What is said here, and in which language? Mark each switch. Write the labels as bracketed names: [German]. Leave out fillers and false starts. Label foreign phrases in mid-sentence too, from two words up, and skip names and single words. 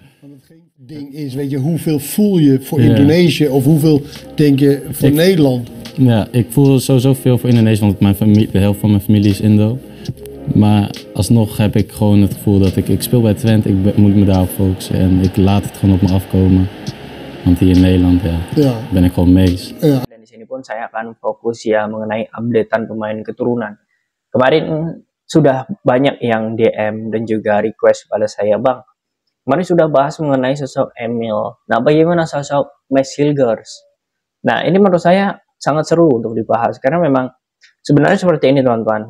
[Dutch] Want het geen ding is, weet je, hoeveel voel je voor Indonesië of hoeveel denk je voor Nederland? Ja, ik voel sowieso veel voor Indonesië, want de helft van mijn familie is Indo. Maar alsnog heb ik gewoon het gevoel dat ik speel bij Twente, ik moet me daarop focussen en ik laat het gewoon op me afkomen. Want hier in Nederland ben ik gewoon mees. Ja. [Indonesian] Dan di sini pun saya akan fokus ya mengenai updatean pemain keturunan. Kemarin sudah banyak yang DM dan juga request pada saya, Bang. Kemarin sudah bahas mengenai sosok Emil. Nah, bagaimana sosok Max Hilgers? Nah, ini menurut saya sangat seru untuk dibahas karena memang sebenarnya seperti ini, teman-teman.